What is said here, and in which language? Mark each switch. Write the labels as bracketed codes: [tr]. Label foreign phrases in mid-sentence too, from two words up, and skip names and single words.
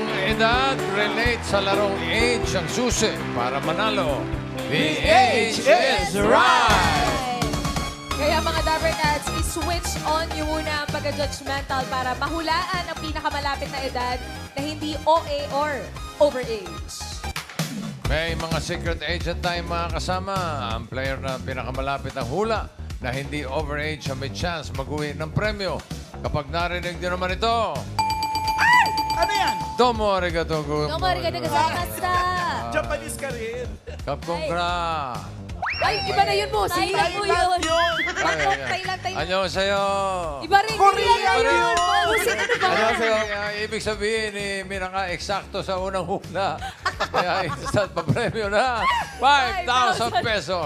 [tl] edad relate sa larong age ang susi para manalo. [en] The age is right! [tl] Kaya mga Dabber Cats, i-switch on nyo muna ang pagka-judgmental para mahulaan ang pinakamalapit na edad na hindi OA or overage. May mga secret agent tayong mga kasama. Ang player na pinakamalapit ang hula na hindi overage ang may chance mag-uwi ng premyo. Kapag narinig din naman ito, Ano yan? [ja] どうもありがとうご. どうもありがとうございました. [tl] Japanese ka rin. Kapkongkra. Ay, iba na yun mo. Sila po yun. Thailand. Annyeonghaseyo. Iba rin. Korea yun. yun. Annyeonghaseyo. Ibig sabihin, Mira nga eksakto sa unang hula. Kaya instant pa premyo na 5,000 pesos.